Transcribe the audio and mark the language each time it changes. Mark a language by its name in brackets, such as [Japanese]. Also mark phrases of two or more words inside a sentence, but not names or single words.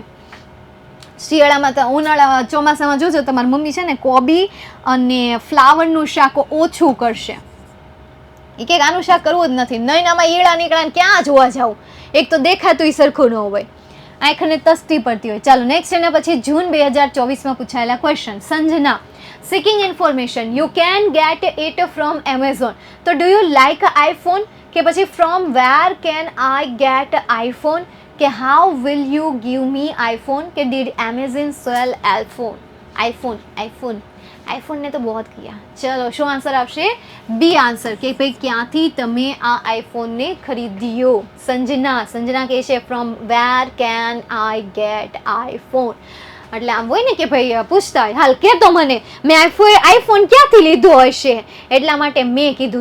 [Gujarati] શિયાળામાં તો ઉનાળા ચોમાસામાં જોજો તમારી મમ્મી છે ને કોબી અને ફ્લાવરનું શાક ઓછું કરશે. એ કે આનું શાક કરવું જ નથી, નહીં આમાં ઈળા નીકળ્યા ક્યાં જોવા જાવ, એક તો દેખાતું સરખું ન હોય, આંખને તસ્તી પડતી હોય. ચાલો નેક્સ્ટ એના પછી જૂન 2024માં પૂછાયેલા ક્વેશ્ચન. સંજના, [English] seeking information, you can get it from Amazon. તો do you like iPhone? [Gujarati] કે પછી [English] from where can I get iPhone? કે how will you give me iPhone? કે did Amazon sell iPhone? [Gujarati] આઈફોનને તો બહુ કિયા. ચલો શું આન્સર આવશે? [English] B answer. [Gujarati] કે ભાઈ ક્યાંથી તમે આ આઈફોનને ખરીદ્યો? સંજના કહે છે [English] from where can I get iPhone. [Gujarati] એટલે આમ હોય ને કે ભાઈ પૂછતા હોય, હાલ કે તો મને મેં આઈફોન ક્યાંથી લીધો હશે, એટલા માટે મેં કીધું.